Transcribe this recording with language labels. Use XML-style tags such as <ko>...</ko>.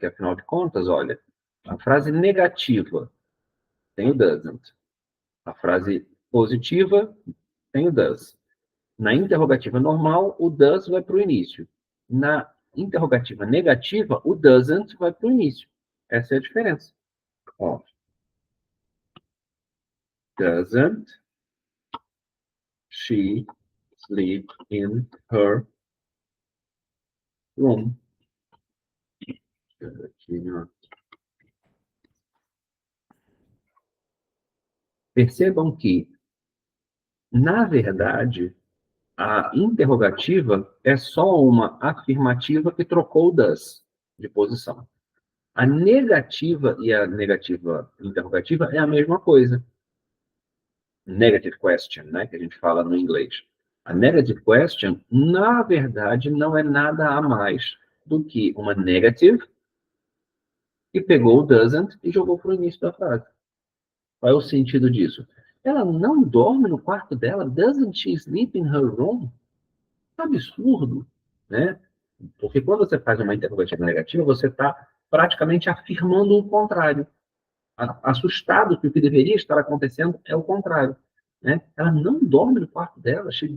<pt>Porque afinal de contas, olha, a frase negativa tem o doesn't, a frase positiva tem o does. Na interrogativa normal, o does vai para o início. Na interrogativa negativa, o doesn't vai para o início. Essa é a diferença.</pt> <en>Ó, doesn't she sleep in her room?</en> <pt>Aqui, ó. Percebam que, na verdade, a interrogativa é só uma afirmativa que trocou o does de posição. A negativa e a negativa interrogativa é a mesma coisa. Negative question, né, que a gente fala no inglês. A negative question, na verdade, não é nada a mais do que uma negative que pegou o doesn't e jogou para o início da frase. Qual é o sentido disso? Ela não dorme no quarto dela?</pt> <en>Doesn't she sleep in her room?</en> <pt>Absurdo, né? Porque quando você faz uma interrogativa negativa, você está praticamente afirmando o contrário. Assustado que o que deveria estar acontecendo é o contrário, né? Ela não dorme no quarto dela.</pt>